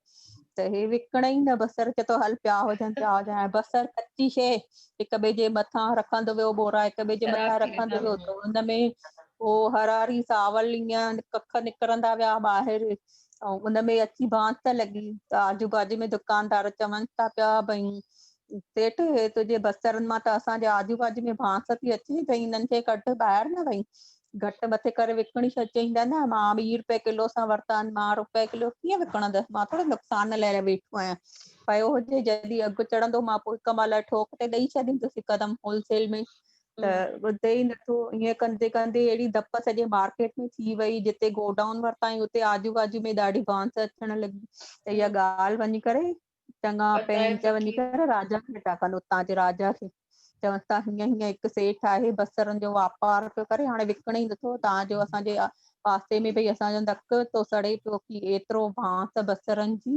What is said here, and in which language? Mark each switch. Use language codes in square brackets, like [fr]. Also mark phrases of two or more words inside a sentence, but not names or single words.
[sd] त हे विकणे ई न बसर, चए थो हल पिया हुजनि, बसर कची शइ हिक ॿिए जे मथां रखंदो वियो ॿोरा, हिक ॿिए जे खराब मथां थी वेंदा। रखंदो वियो, त हुनमें पोइ हरारी सावल ईअं कख निकिरंदा विया ॿाहिरि, ऐं उनमें अची बांस लॻी, त आजू बाजू में दुकानदार चवनि था पिया भई सेठ हे तुंहिंजे बसरनि मां त असांजे आजू बाजू में बांस थी अचे, भई हिननि खे कढ ॿाहिरि न भई घटि मथे करे विकिणी छॾ। चईंदा न मां 20 रुपए किलो सां वरिता आहिनि, मां रुपए किलो कीअं विकणंदसि, मां थोड़ो नुक़सान लाइ वेठो आहियां, पियो हुजे जॾहिं अघु चढ़ंदो मां पोइ हिक महिल ठोक ते ॾेई छॾींदुसि हिकदमि होलसेल में। त ॿुधे ई नथो, ईअं कंदे कंदे अहिड़ी धप सॼे मार्केट में थी वई, जिते गोडाउन वरिताई उते आजू बाजू में ॾाढी बांस अचण लॻी, त इहा ॻाल्हि वञी करे चङा बताए पेंच वञी फ़कीर। करे राजा खे था कनि, उतां जे राजा खे, चवनि था हीअं हीअं हिकु सेठ आहे बसरनि जो वापार पियो करे, हाणे विकिणे ई नथो, तव्हांजो असांजे पासे में भई असांजो नक तो सड़े पियो की एतिरो बांस बसरनि जी।